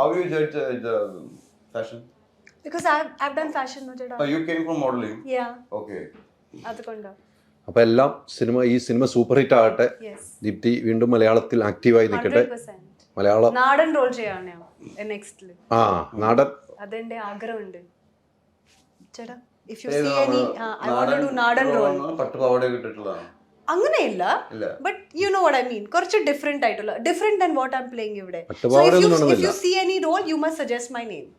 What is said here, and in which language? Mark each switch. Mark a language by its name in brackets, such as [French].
[English] How you judge the fashion? Because I've done fashion no jada. Oh, you came from modeling. Yeah. Okay. [Malayalam] അതുകൊണ്ടാ. അപ്പൊ എല്ലാം ഈ cinema super hit ആകട്ടെ. [English] Yes. [Malayalam] Deepthi വീണ്ടും മലയാളത്തിൽ ആക്റ്റീവായി നിൽക്കട്ടെ. [English] 100%. [Malayalam] മലയാളം നാടൻ റോൾ ചെയ്യാണ് ഞാൻ നെക്സ്റ്റിൽ. നാടൻ. അതെന്റെ ആഗ്രഹമുണ്ട് ചേട്ടാ. [English] If you see any I want to do നാടൻ role. [Malayalam] പട്ടുപാവാട കിട്ടിട്ടുള്ളതാണ്. അങ്ങനെയില്ല, [English] But you know what I mean. [Malayalam] കുറച്ച് ഡിഫറെന്റ് ആയിട്ടുള്ള, [English] Different than what I am playing ഇവിടെ. If you see any role you must suggest my name.